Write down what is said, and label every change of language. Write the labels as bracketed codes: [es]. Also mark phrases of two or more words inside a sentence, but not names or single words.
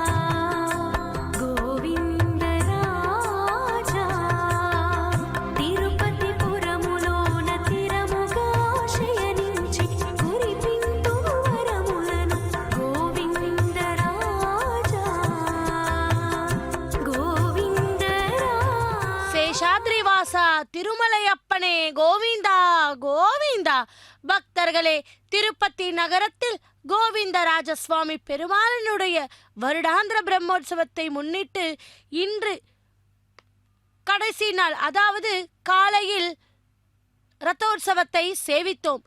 [te] గోవిందరాజా తిరుపతి పురములోన తిరముగాశయనించి కురిపింతుము వరములను గోవిందరాజా గోవిందరాజా [ta] சேஷாத்ரிவாசா திருமலையப்பனே கோவிந்தா கோவிந்தா. பக்தர்களே, திருப்பதி நகரத்தில் கோவிந்தராஜ சுவாமி பெருமாளினுடைய வருடாந்திர பிரம்மோற்சவத்தை முன்னிட்டு இன்று கடைசி நாள், அதாவது காலையில் ரதோற்சவத்தை சேவித்தோம்.